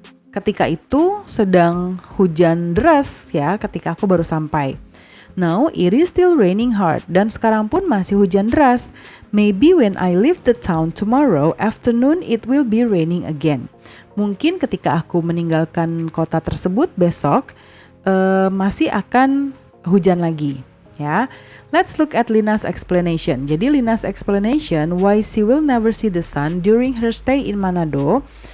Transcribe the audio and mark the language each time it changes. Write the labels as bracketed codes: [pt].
[id] Ketika itu sedang hujan deras ya, ketika aku baru sampai. [en] Now it is still raining hard, [id] dan sekarang pun masih hujan deras. [en] Maybe when I leave the town tomorrow afternoon it will be raining again. [id] Mungkin ketika aku meninggalkan kota tersebut besok masih akan hujan lagi ya. [en] Let's look at Lina's explanation. [id] Jadi [en] Lina's explanation why she will never see the sun during her stay in Manado.